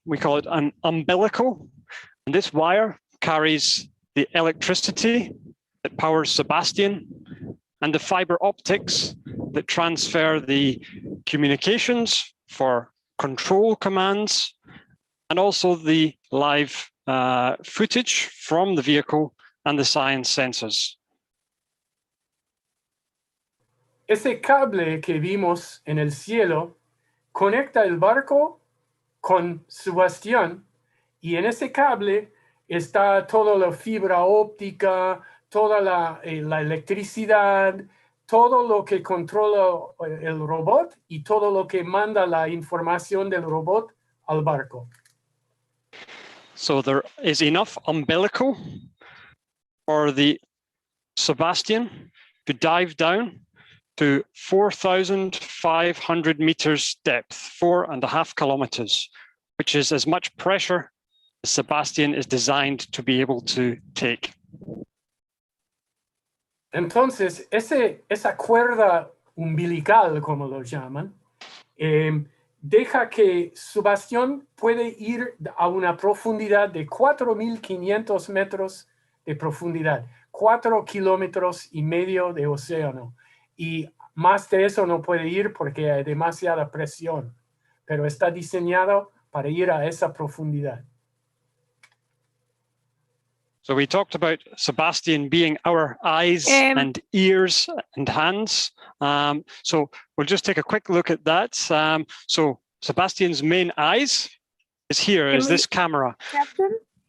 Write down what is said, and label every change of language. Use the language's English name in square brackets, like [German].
[English] We call it an umbilical. And this wire carries the electricity that powers Sebastian and the fiber optics that transfer the communications for control commands and also the live footage from the vehicle and the science sensors. [Spanish] Ese cable que vimos en el cielo conecta el barco con Sebastián, y en ese cable está toda la fibra óptica, toda la electricidad, todo lo que controla el robot y todo lo que manda la información del robot al barco. [English] So there is enough umbilical for the Sebastian to dive down to 4,500 meters depth, 4.5 kilometers, which is as much pressure as Sebastian is designed to be able to take. [Spanish] Entonces, esa cuerda umbilical, como lo llaman, deja que Sebastián puede ir a una profundidad de 4.500 metros de profundidad, 4,5 kilómetros de océano. Y más de eso no puede ir porque hay demasiada presión, pero está diseñado para ir a esa profundidad. [English] So we talked about Sebastian being our eyes and ears and hands. So we'll just take a quick look at that. So Sebastian's main eyes is here, is this camera. Captain?